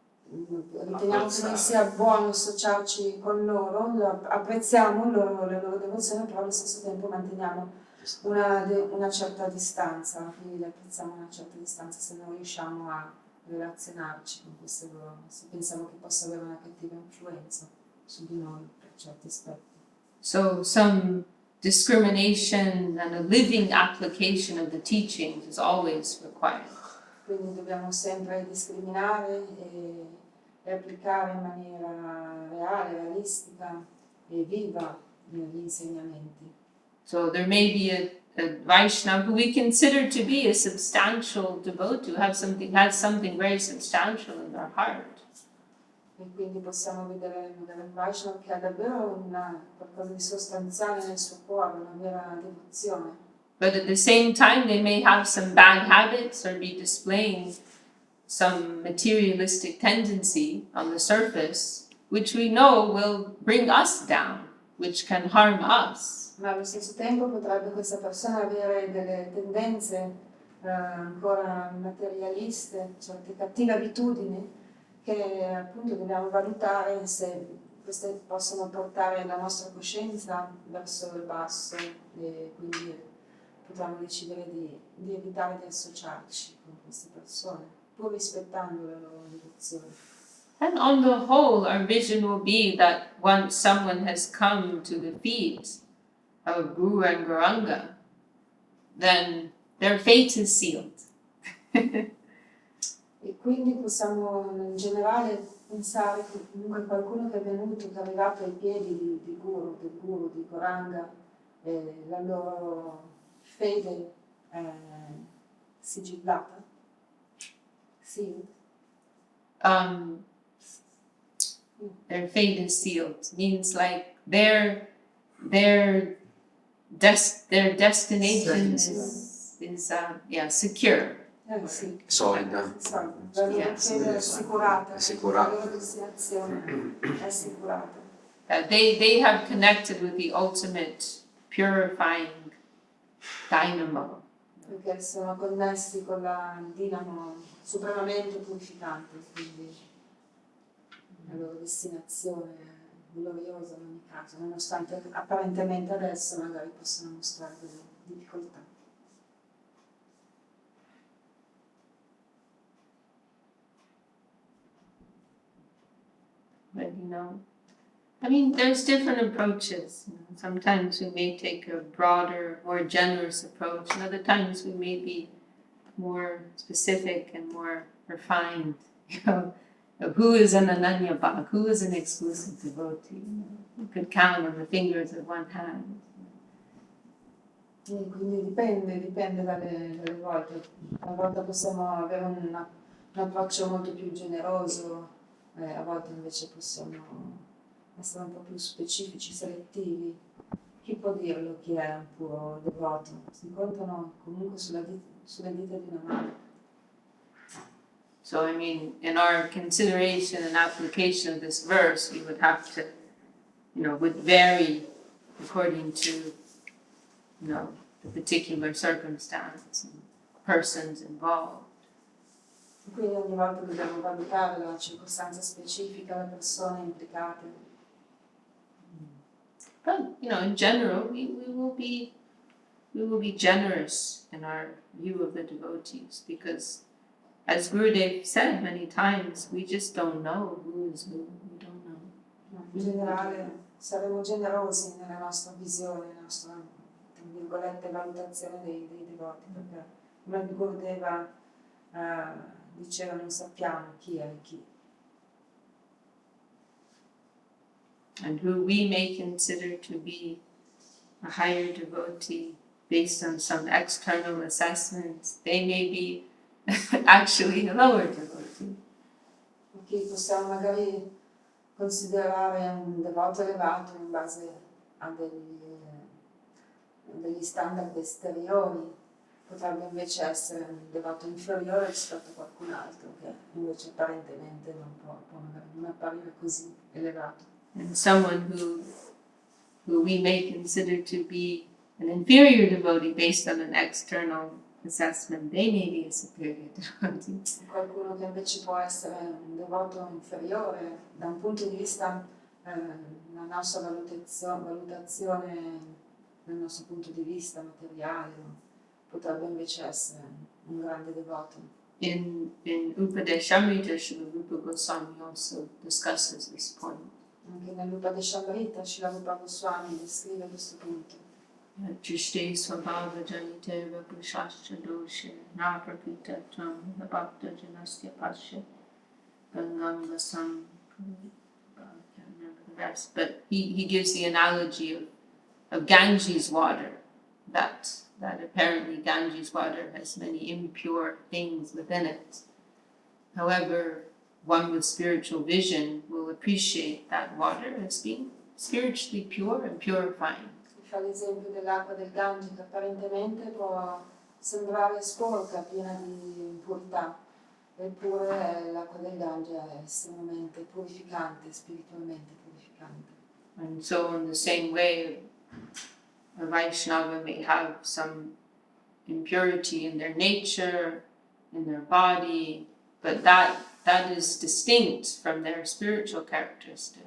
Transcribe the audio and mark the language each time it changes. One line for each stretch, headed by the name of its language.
Italian: riteniamo che non sia buono associarci con loro, apprezziamo le loro devozioni, però allo stesso tempo manteniamo una certa distanza, quindi le apprezziamo a una certa distanza se non riusciamo a relazionarci con queste loro, se pensiamo che possa avere una cattiva influenza su di noi per certi aspetti.
English: So some discrimination and a living application of the teachings is always required.
Italian: Quindi dobbiamo sempre discriminare e applicare in maniera reale, realistica e viva gli insegnamenti.
English: So there may be a Vaishnava who we consider to be a substantial devotee, who has something very substantial in their heart.
Italian: E quindi possiamo vedere un Vaishnava che ha davvero qualcosa di sostanziale nel suo cuore, una vera devozione.
English: But at the same time, they may have some bad habits or be displaying some materialistic tendency on the surface, which we know will bring us down, which can harm us.
Italian: Ma allo stesso tempo potrebbe questa persona avere delle tendenze ancora materialiste, certe cattive abitudini che appunto dobbiamo valutare se queste possono portare la nostra coscienza verso il basso e quindi potremmo decidere di evitare di associarci con queste persone, pur rispettando le loro devozioni.
English: And on the whole, our vision will be that once someone has come to the feet of Guru and Gauranga, then their fate is sealed.
Italian: E quindi possiamo in generale pensare che comunque qualcuno che è venuto, che è arrivato ai piedi del Guru, di Gauranga, la loro fede è sigillata, sealed.
English: Their fate is sealed. Means like their destination is secure.
Italian: Sì. Solida. La loro fede è assicurata, Assicurata. la loro destinazione è assicurata.
English: They have connected with the ultimate purifying dynamo.
Italian: Perché sono connessi con la dinamo supremamente purificante, quindi la loro destinazione è gloriosa in ogni caso, nonostante apparentemente adesso magari possano mostrare delle difficoltà.
English: But I mean, there's different approaches. Sometimes we may take a broader, more generous approach, and other times we may be more specific and more refined. Who is an Ananya Bhak? Who is an exclusive devotee? You could count on the fingers of one hand.
Italian: Quindi dipende dalle volte. A volte possiamo avere un approccio molto più generoso, a volte invece possiamo essere un po' più specifici, selettivi. Chi può dirlo chi è un puro devoto? Si contano comunque sulle dita di una mano.
English: So, I mean, in our consideration and application of this verse, we would have to, would vary according to, the particular circumstance and persons involved.
Italian: Quindi ogni volta dobbiamo valutare la circostanza specifica, le persone implicate.
English: But, in general, we will be generous in our view of the devotees, because as Gurudev said many times, we just don't know who is who. We don't know.
Italian: In generale saremo generosi nella nostra visione, nella nostra, tra virgolette, valutazione dei devoti, perché come Gurudeva diceva non sappiamo chi è chi.
English: And who we may consider to be a higher devotee based on some external assessments, they may be actually a lower devotee.
Italian: Chi possiamo magari considerare un devoto elevato in base a degli standard esteriori, potrebbe invece essere un devoto inferiore rispetto a qualcun altro che invece apparentemente non può magari non apparire così elevato.
English: And someone who we may consider to be an inferior devotee based on an external assessment, they may be a superior devotee.
Italian: Qualcuno che invece può essere un devoto inferiore da un punto di vista, la nostra valutazione dal nostro punto di vista materiale, potrebbe invece essere un grande devoto.
English: In Upadeshamrita, Srila Rupa Goswami also discusses this point.
Italian: Anche nell'Upadeshamrita Srila Rupa Goswami descrive questo punto.
Sanskrit: Drishti svabhava janite vapushascha doshe naprapita tvam bhakta janasya pasya gangam vasam.
English: I can't remember the rest, but he gives the analogy of Ganges water, that apparently Ganges water has many impure things within it. However, one with spiritual vision will appreciate that water as being spiritually pure and purifying.
Italian: Fa l'esempio dell'acqua del Gange che apparentemente può sembrare sporca, piena di impurità, eppure l'acqua del Gange è estremamente purificante, spiritualmente purificante.
English: And so in the same way, a Vaishnava may have some impurity in their nature, in their body, but that is distinct from their spiritual characteristics.